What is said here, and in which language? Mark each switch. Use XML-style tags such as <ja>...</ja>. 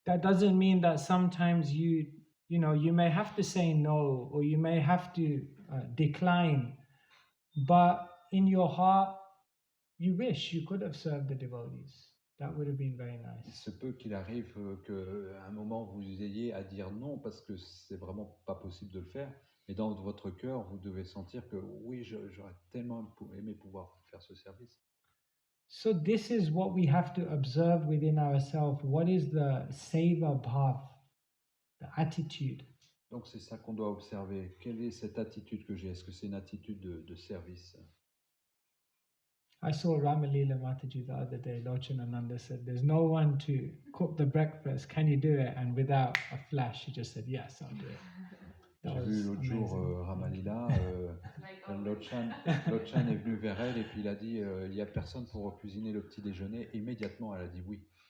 <en>That doesn't mean that sometimes you may have to say no or you may have to decline, but in your heart you wish you could have served the devotees. That would have been very nice.</en> <fr>Il se peut qu'il arrive qu'à un moment vous ayez à dire non parce que c'est vraiment pas possible de le faire, mais dans votre cœur vous devez sentir que oui, j'aurais tellement aimé pouvoir faire ce service.</fr> <en>So this is what we have to observe within ourselves. What is the seva bhav, the attitude?</en> <fr>Donc c'est ça qu'on doit observer. Quelle est cette attitude que j'ai? Est-ce que c'est une attitude de service?</fr> <en>I saw Ramalila Mataji the other day. Lochanananda said, there's no one to cook the breakfast. Can you do it? And without a flash, he just said, yes, I'll do it.</en> <fr>J'ai vu l'autre jour Ramalila, Lochan est venu vers elle et puis il a dit, il n'y a personne pour cuisiner le petit déjeuner. Immédiatement, elle a dit oui.</fr>